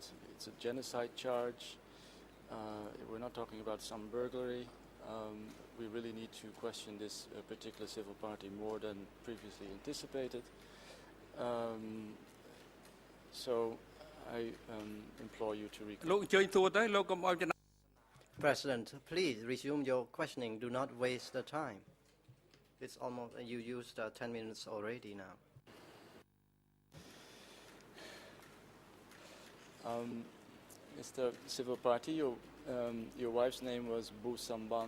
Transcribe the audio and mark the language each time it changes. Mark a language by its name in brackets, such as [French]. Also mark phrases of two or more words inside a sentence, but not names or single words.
[English] It's a genocide charge. We're not talking about some burglary. We really need to question this particular civil party more than previously anticipated. So I implore you to recall. [Khmer] លោកអញ្ជើញសួរទៅលោកកុំឲ្យចំណាយ [English] President, please resume your questioning. Do not waste the time. It's almost, you used 10 minutes already now. Mr. Civil Party, your wife's name was Bu Samban.